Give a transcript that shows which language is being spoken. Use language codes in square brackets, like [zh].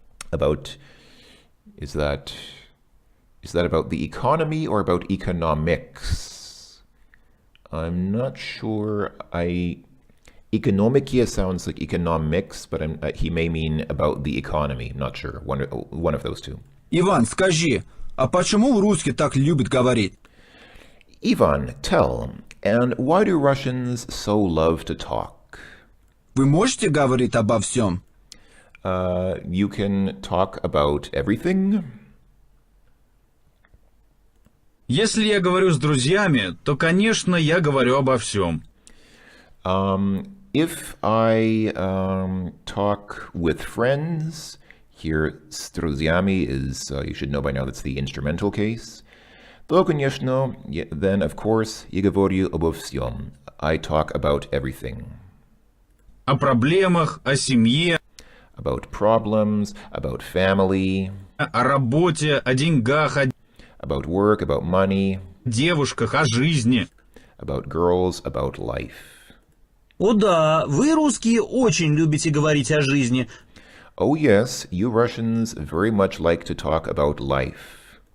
[en] About, is that about the economy or about economics? I'm not sure. Economikia sounds like economics, but he may mean about the economy. I'm not sure. One of those two. [ru] Иван, скажи, а почему русские так любят говорить? [en] Ivan, tell. And why do Russians so love to talk? [ru] Вы можете говорить обо всем? [en] You can talk about everything. [ru] Если я говорю с друзьями, то, конечно, я говорю обо всем. [en] If I talk with friends, here [ru] с друзьями [en] is, you should know by now that's the instrumental case, [ru] то, конечно, [en] then of course, [ru] я говорю обо всем. [en] I talk about everything. [ru] О проблемах, о семье, [en] About problems, about family, [ru] о работе, о деньгах, о [en] about work, about money, [ru] девушках, о жизни. [en] about girls, about life. [ru] О да, вы, русские, очень любите говорить о жизни. [en] Oh yes, you Russians very much like to talk about life.